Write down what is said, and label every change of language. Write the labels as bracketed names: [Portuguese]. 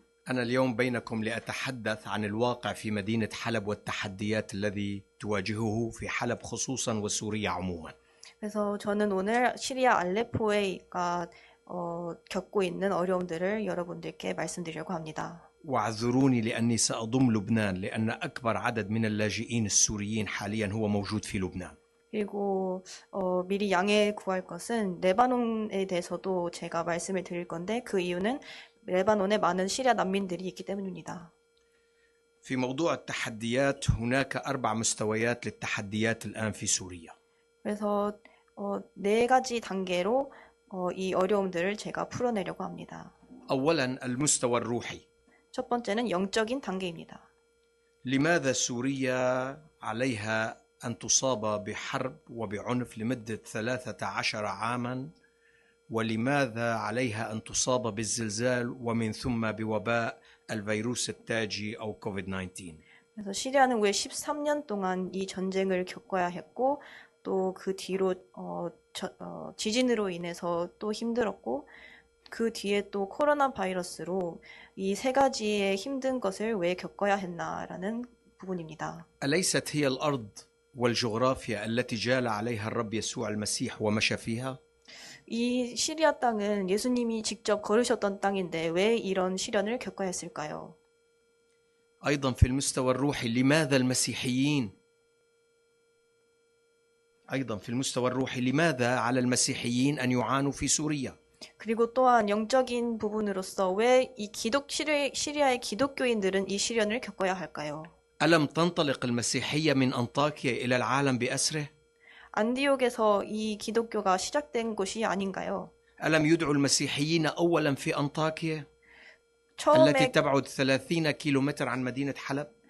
[Arabic] أنا اليوم بينكم لأتحدث عن الواقع في مدينة حلب والتحديات الذي تواجهه في حلب خصوصا وسوريا عموما. [Korean] 그래서 저는 오늘 시리아 알레포가 겪고 있는 어려움들을 여러분들께 말씀드리려고 합니다. [Arabic] واعذروني لأني سأضم لبنان لأن أكبر عدد من اللاجئين السوريين حاليا هو موجود في لبنان. [Korean] 그리고 미리 양해 구할 것은 레바논에 대해서도 제가 말씀을 드릴 건데 그 이유는 레바논에 많은 시리아 난민들이 있기 때문입니다. [Arabic] في موضوع التحديات هناك 4 مستويات للتحديات الآن في سوريا. [Korean] 그래서 4가지 단계로 이 어려움들을 제가 풀어내려고 합니다. [Arabic] أولا المستوى الروحي. [Korean] 첫 번째는 영적인 단계입니다. [Arabic] لماذا سوريا عليها أن تصاب بحرب وبعنف لمدة 13 عاما ولماذا عليها أن تصاب بالزلزال ومن ثم بوباء الفيروس التاجي أو كوفيد-19. [Korean] 그래서 시리아는 왜 13년 동안 이 전쟁을 겪어야 했고 또 그 뒤로 지진으로 인해서 또 힘들었고 그 뒤에 또 코로나 바이러스로 이 3가지의 힘든 것을 왜 겪어야 했나라는 부분입니다. [Arabic] أليست هي الأرض والجغرافيا التي جال عليها الرب يسوع المسيح ومشى فيها؟ [Korean] 이 시리아 땅은 예수님이 직접 걸으셨던 땅인데 왜 이런 시련을 겪어야 했을까요? [Arabic] أيضا في المستوى الروحي لماذا المسيحيين؟ أيضا في المستوى الروحي لماذا على المسيحيين أن يعانوا في سوريا؟ [Korean] 그리고 또한 영적인 부분으로서 왜 이 시리아의 기독교인들은 이 시련을 겪어야 할까요? [Arabic] ألم تنطلق المسيحية من أنطاكيا إلى العالم بأسره؟ [Korean] 안디옥에서 이 기독교가 시작된 곳이 아닌가요? [Arabic] ألم يدعو المسيحيين أولا في أنطاكيا التي [Korean] 처음에 [Arabic] تبعد 30 كيلومتر عن مدينة حلب؟